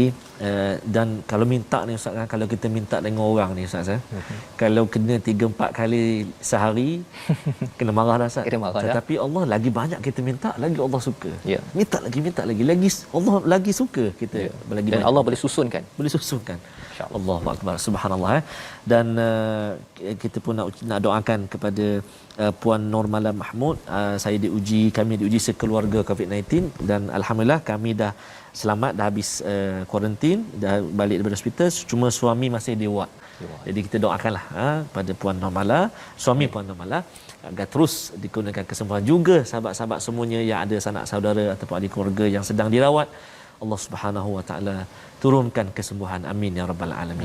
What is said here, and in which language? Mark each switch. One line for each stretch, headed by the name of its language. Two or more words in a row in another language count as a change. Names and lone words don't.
Malay: Dan kalau minta ni Ustaz, kalau kita minta dengan orang ni Ustaz, kalau kena 3-4 kali sehari kena marah dah Ustaz. Tetapi Allah lagi banyak kita minta, lagi Allah suka. Ya. Minta lagi lagi Allah lagi suka kita. Ya. Lagi dan banyak. Allah boleh susunkan.
Arabic: الله أكبر، سبحان الله.
Malay: Dan kita pun nak doakan kepada Puan Nurmala Mahmud. Kami diuji sekeluarga COVID-19 dan alhamdulillah kami dah selamat, dah habis kuarantin, dah balik daripada hospital, cuma suami masih di ward. Jadi kita doakanlah pada Puan Nurmala, suami Puan Nurmala, agar terus dikurniakan kesembuhan, juga sahabat-sahabat semuanya yang ada sanak saudara ataupun ahli keluarga yang sedang dirawat,
Arabic: الله سبحانه وتعالى
Malay: turunkan kesembuhan,
Arabic: آمين يا رب العالمين.